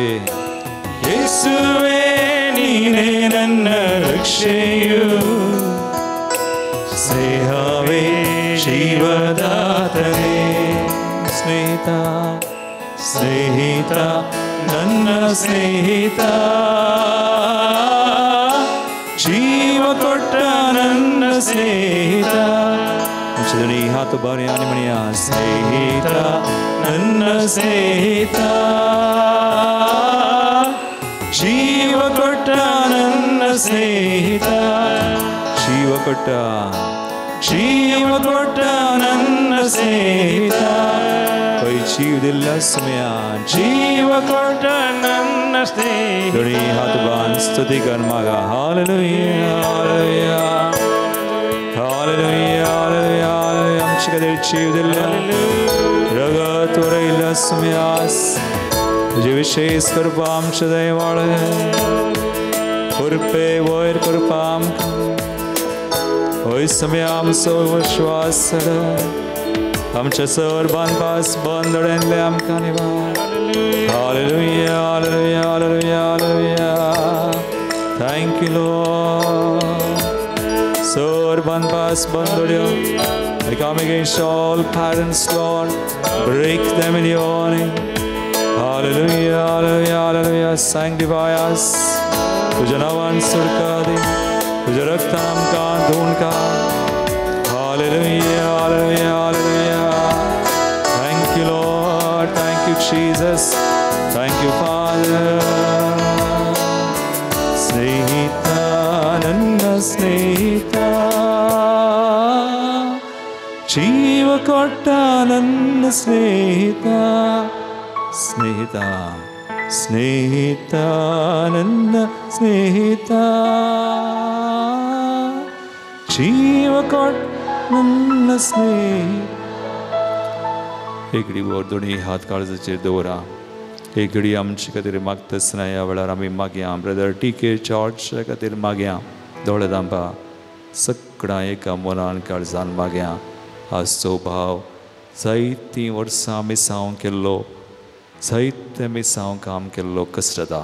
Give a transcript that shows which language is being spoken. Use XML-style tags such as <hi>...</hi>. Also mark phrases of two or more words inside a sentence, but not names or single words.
<kn>ಯೇಸುವೇ ನೀನೇ ನನ್ನ ರಕ್ಷೆಯು, ಸ್ನೇಹವೇ ಜೀವದಾತನೇ. ಸ್ನೇಹಿತ ಸ್ನೇಹಿತ ನನ್ನ ಸ್ನೇಹಿತ, ಜೀವ ಕೊಟ್ಟ ನನ್ನ ಸ್ನೇಹಿತ.</kn> <kok>दोन्ही हात बरे आणि म्हणया</kok> <kn>ಸ್ನೇಹಿತ ನನ್ನ ಸ್ನೇಹಿತ, ಜೀವ ಕೊಟ್ಟ ನನ್ನ ಸ್ನೇಹಿತ. ಜೀವ ಕೊಟ್ಟ, ಜೀವ ಕೊಟ್ಟ ನನ್ನ ಸ್ನೇಹಿತ.</kn> <kok>ಕೈ जीव दिला समया</kok> <kn>ಜೀವ ಕೊಟ್ಟ ನನ್ನ ಸ್ನೇಹಿತ.</kn> <kok>दोन्ही हात बांध स्तुती कर मागा. हालेलुया हालेलुया हालेलुया हालेलुया. आमची कधी जीव दिला रगत वरयला समयास तुझे विशेष कृपा आमच्या दैवाळ कृपे वयर कृपा आमकां होय समया आमचो विश्वास आमच्या सर बांदपास बंदड्यांतले आमकां निवार. हालेलुया हालेलुया हालेलुया हालेलुया.</kok> <en>Thank you Lord.</en> <kok>सर बांदपास बंदड्यो</kok> <en>I come against all patterns, Lord. Break them in your name. Hallelujah, hallelujah, hallelujah. Sanctify us.</en> <kok>तुझ्या नावान सुडका दे, तुझ्या रक्तान आमकां धुवन काड.</kok> <en>Hallelujah, hallelujah, hallelujah. Thank you, Lord. Thank you, Jesus. Thank you, Father.</en> <kn>ಸ್ನೇಹಿತ, ನನ್ನ ಸ್ನೇಹಿತ, ಜೀವ ಕೊಟ್ಟ ನನ್ನ ಸ್ನೇಹಿತ, ಸ್ನೇಹಿತ, ಸ್ನೇಹಿತ, ನನ್ನ ಸ್ನೇಹಿತ, ಜೀವ ಕೊಟ್ಟ ನನ್ನ ಸ್ನೇಹಿತ.</kn> <kok>एक घडी वर दोन्ही हात काळजाचेर दवरा. एक घडी आमचे खातीर मागता आसतना ह्या वेळार आमी मागया. ब्रदर टीके चॉर्चा खातीर मागया. दोळे दांबा. सगळ्यां एका मनान काळजान मागया. आजचो भाव जायतीं वर्सां मिसांव केल्लो, जायते मिसांव काम केल्लो कश्टता.</kok>